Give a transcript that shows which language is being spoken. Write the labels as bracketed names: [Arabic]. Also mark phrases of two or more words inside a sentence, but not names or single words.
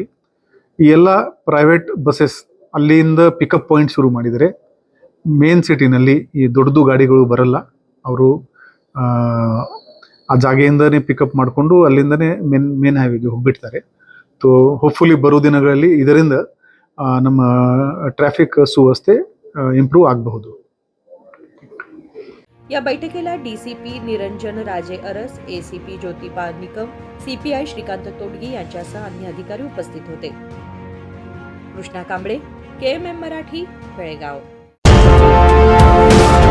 [Kannada] ಈ ಎಲ್ಲ [English] private buses [Kannada] ಅಲ್ಲಿಂದ [English] pickup point [Kannada] ಶುರು ಮಾಡಿದರೆ [English] main cityನಲ್ಲಿ [Kannada] ಈ ದೊಡ್ಡದು ಗಾಡಿಗಳು ಬರಲ್ಲ, ಅವರು ಆ ಜಾಗೆಯಿಂದನೇ ಪಿಕಪ್ ಮಾಡಿಕೊಂಡು ಅಲ್ಲಿಂದನೇ [English] main highwayಗೆ [Kannada] ಹೋಗ್ಬಿಡ್ತಾರೆ। ತೋ ಹೋಪ್ಫುಲಿ ಬರೋ ದಿನಗಳಲ್ಲಿ ಇದರಿಂದ ನಮ್ಮ ಟ್ರಾಫಿಕ್ ಸುವ್ಯವಸ್ಥೆ ಇಂಪ್ರೂವ್ ಆಗಬಹುದು। [Marathi] या बैठकीला डीसीपी निरंजन राजे अरस, एसीपी ज्योतिबा निकम, सीपीआय श्रीकांत तोडगी यांच्यासह अन्य अधिकारी उपस्थित होते। कृष्णा कांबळे, KMM मराठी, बेळगाव।